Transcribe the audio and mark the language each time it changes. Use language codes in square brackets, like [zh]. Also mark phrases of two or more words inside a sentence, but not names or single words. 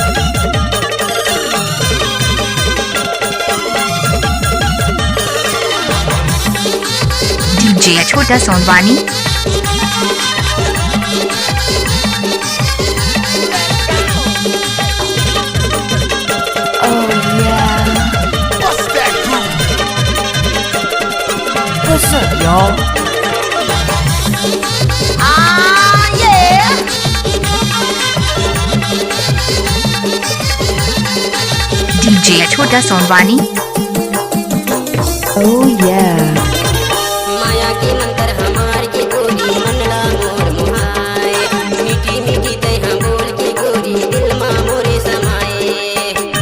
[hne] डीजे छोटा सोनवानी। [en] What's up, y'all? [hne] डीजे छोटा सोनवानी। माया के मंत्र हमार के गोरी मनला मोर मुहाए मीठी मीठी ते हम बोल के गोरी दिल मा मोरे समाए